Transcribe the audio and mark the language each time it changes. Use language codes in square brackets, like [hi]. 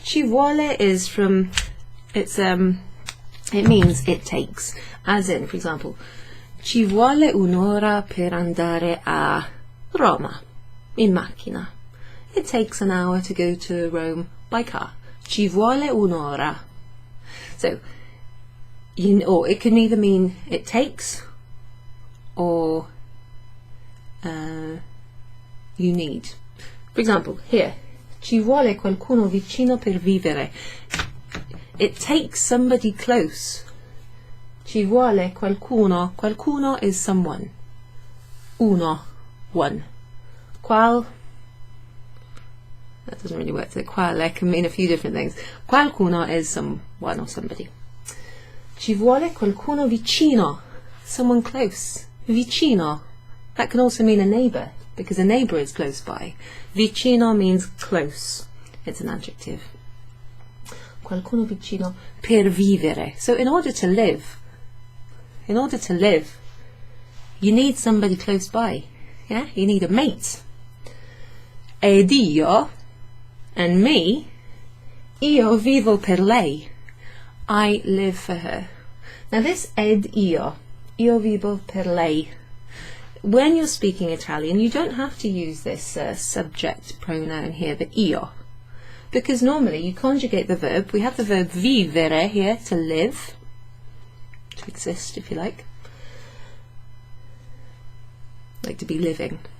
[en] Ci vuole is from, it means it takes. As in, for example, [it] ci vuole un'ora per andare a Roma in macchina. [en] It takes an hour to go to Rome by car. [it] Ci vuole un'ora. [en] So, or it can either mean it takes, or you need. For example, here, [it] ci vuole qualcuno vicino per vivere. [en] It takes somebody close. [it] Ci vuole qualcuno. [en] Qualcuno is someone. Uno, one. Qual, that doesn't really work. Quale can mean a few different things. Qualcuno is someone or somebody. [it] Ci vuole qualcuno vicino. [en] Someone close. Vicino. That can also mean a neighbour, because a neighbour is close by. Vicino means close. It's an adjective. [it] Qualcuno vicino per vivere. [en] So in order to live, you need somebody close by. Yeah? You need a mate. [it] Ed io, [en] and me, [it] io vivo per lei. [en] I live for her. Now this [it] ed io vivo per lei. [en] When you're speaking Italian, you don't have to use this subject pronoun here, the io, because normally you conjugate the verb. We have the verb vivere here, to live, to exist, if you like to be living.